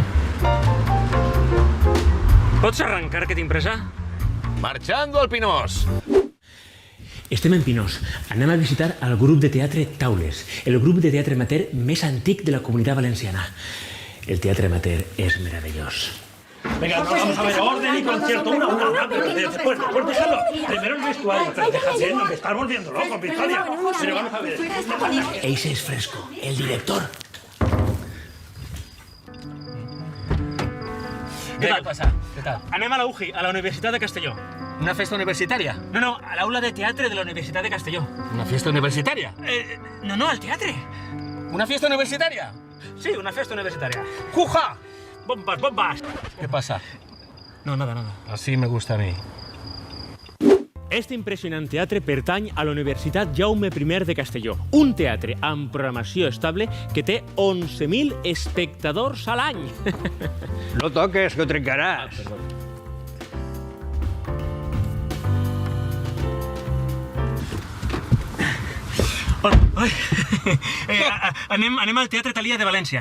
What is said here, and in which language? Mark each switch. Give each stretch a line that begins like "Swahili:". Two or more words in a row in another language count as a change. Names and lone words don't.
Catalan: Pots arrencar que tinc pressa?
Spanish: Marchando al Pinós.
Catalan: Estem en Pinós. Anem a visitar el grup de teatre Taules, el grup de teatre amateur més antic de la Comunitat Valenciana. El teatre amateur és meravellós.
Spanish: Venga, vamos a ver, orden y concierto, una. Pues déjalo. Primero el vestuario, pero déjate, no me estás volviendo loco, Victoria. Pero vamos a ver. Ese es Fresco, el director.
Catalan: Què passa? Què tal? Anem a la UGI, a la Universitat de Castelló. Una festa universitària? No, a l'aula de teatre de la Universitat de Castelló.
Spanish: Una fiesta universitària?
Catalan: No, al teatre.
Spanish: Una fiesta universitària?
Catalan: Sí, una festa universitària. ¡Juja!
Spanish: Bombas. ¿Qué pasa? No, nada. Así me gusta a mí.
Catalan: Este impressionant teatre pertany a la Universitat Jaume I de Castelló, un teatre amb programació estable que té 11.000 espectadors a l'any. No toques, que ho trencaràs. Anem al Teatre Thalia de València.